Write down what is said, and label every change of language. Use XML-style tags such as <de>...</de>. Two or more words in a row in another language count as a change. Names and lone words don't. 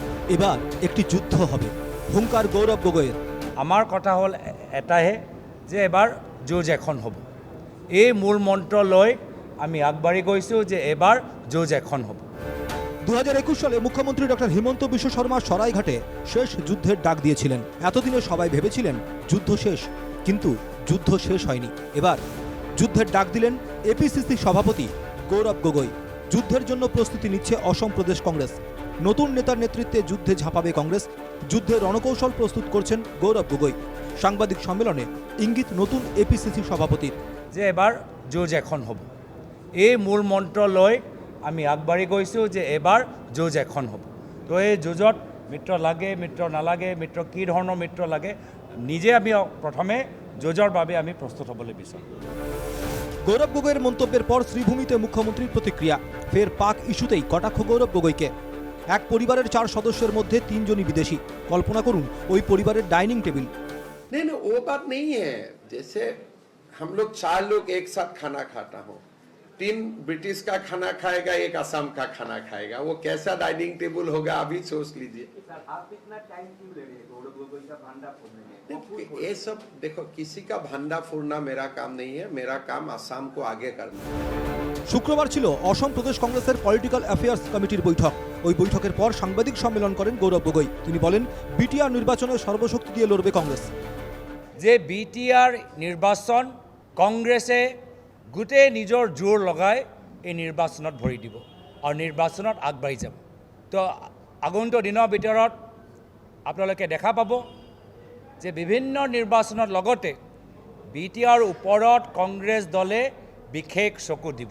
<bn>এবার একটি যুদ্ধ হবে, হুঙ্কার গৌরব গগৈয়ের।</bn> <as>আমাৰ কথা হ'ল এটাহে যে এবাৰ যুঁজ এখন হ'ব। এই মূল মন্ত্ৰ লৈ আমি আগবাঢ়ি গৈছোঁ যে এবাৰ যুঁজ এখন হ'ব।</as> <bn>2021 সালে মুখ্যমন্ত্রী ডক্টর হিমন্ত বিশ্ব শর্মা সরাইঘাটে শেষ যুদ্ধের ডাক দিয়েছিলেন। এতদিনে সবাই ভেবেছিলেন যুদ্ধ শেষ, কিন্তু যুদ্ধ শেষ হয়নি। এবার যুদ্ধের ডাক দিলেন এপিসিসি সভাপতি গৌরব গগৈ। যুদ্ধের জন্য প্রস্তুতি নিচ্ছে অসম প্রদেশ কংগ্রেস। নতুন নেতার নেতৃত্বে যুদ্ধে ঝাঁপাবে কংগ্রেস। যুদ্ধের রণকৌশল প্রস্তুত করছেন গৌরব গগৈ। সাংবাদিক সম্মেলনে ইঙ্গিত নতুন এপিসিসি সভাপতির</bn> <as>যে এবাৰ যুঁজ এখন হ'ব। এই মূল মন্ত্ৰ লৈ আমি আগবাঢ়ি গৈছোঁ যে এবাৰ যুঁজ এখন হ'ব। তো এই যুঁজত মিত্ৰ লাগে, মিত্ৰ নালাগে, মিত্ৰ কি ধৰণৰ মিত্ৰ লাগে, নিজে আমি প্ৰথমে যুঁজৰ বাবে আমি প্ৰস্তুত হ'বলৈ বিচাৰোঁ।</as> <bn>গৌরব গগৈয়ের মন্তব্যের পর শ্রীভূমিতে মুখ্যমন্ত্রীর প্রতিক্রিয়া। ফের পাক ইস্যুতেই কটাক্ষ গৌরব গগৈকে। এক পরিবারের 4 সদস্যের মধ্যে 3 জনই বিদেশি। কল্পনা করুন ওই পরিবারের</bn> <en>dining table.</en> <hi>नहीं वो बात नहीं है। जैसे हम लोग 4 लोग एक साथ खाना खाता हो, 3 ब्रिटिश का खाना खाएगा, 1 असम का खाना खाएगा, वो कैसा</hi> <en>dining table</en> <hi>होगा अभी सोच लीजिए। आप इतना टाइम क्यों ले रहे हैं गौरव गगৈ का भांडा फोड़ने में? ये सब देखो, किसी का भांडा फोड़ना मेरा काम नहीं है। मेरा काम असम को आगे करना है।</hi> <bn>শুক্রবার ছিল অসম প্রদেশ কংগ্রেসের</bn> <en>political affairs</en> <bn>কমিটির বৈঠক। ওই বৈঠকের পর সাংবাদিক সম্মেলন করেন গৌরব গগৈ। তিনি বলেন, বিটিআর নির্বাচনে সর্বশক্তি দিয়ে লড়বে কংগ্রেস।</bn> <as>যে বিটিআৰ নিৰ্বাচন কংগ্ৰেছে গোটেই নিজৰ জোৰ লগাই এই নিৰ্বাচনত ভৰি দিব আৰু নিৰ্বাচনত আগবাঢ়ি যাব। তো আগন্তুক দিনৰ ভিতৰত আপোনালোকে দেখা পাব যে বিভিন্ন নিৰ্বাচনৰ লগতে বিটিআৰ ওপৰত কংগ্ৰেছ দলে বিশেষ চকু দিব।</as>